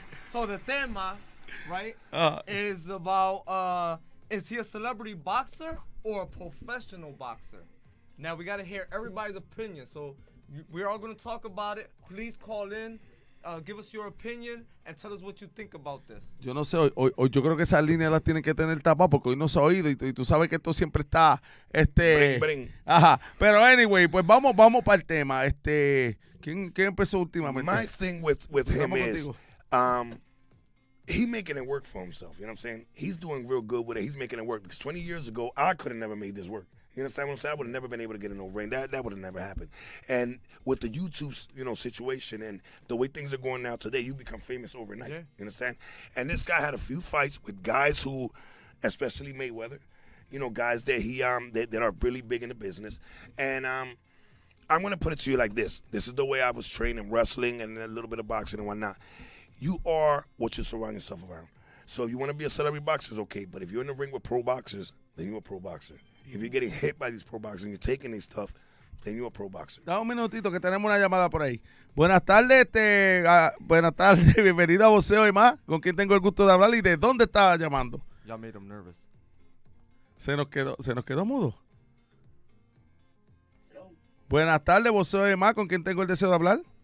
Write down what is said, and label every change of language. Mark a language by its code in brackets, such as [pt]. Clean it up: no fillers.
[en] So the tema, right, is about is he a celebrity boxer or a professional boxer? Now we gotta hear everybody's opinion. So we're all gonna talk about it. Please call in. Give us your opinion and tell us what you think about this. [es] Yo no sé, hoy yo creo que esas líneas las tienen que tener tapadas porque hoy no se ha oído y tú sabes que esto siempre está, [en] Bring. [es] Ajá, pero anyway, pues vamos para el tema. ¿Quién empezó últimamente? [en] My thing with him [es] Empezamos [en] is, [es] contigo. [en] he making it work for himself. You know what I'm saying? He's doing real good with it. He's making it work because 20 years ago, I could have never made this work. You understand what I'm saying? I would have never been able to get in no ring. That would have never happened. And with the YouTube, situation and the way things are going now today, you become famous overnight. Yeah. You understand? And this guy had a few fights with guys who, especially Mayweather, guys that he that are really big in the business. And I'm gonna put it to you like this. This is the way I was trained in wrestling and a little bit of boxing and whatnot. You are what you surround yourself around. So if you want to be a celebrity boxer, it's okay. But if you're in the ring with pro boxers, then you're a pro boxer. If you're getting hit by these pro boxers and you're taking these stuff, then you're a pro boxer. [es] Da un minutito que tenemos una llamada por ahí. Buenas tardes, buenas tardes, bienvenido a Boxeo y Más, con quien tengo el gusto de hablar y de dónde estaba llamando. [en] Y'all made him nervous. [es] Se nos quedó mudo. Buenas tardes, Boxeo y Más, con quien tengo el deseo de hablar.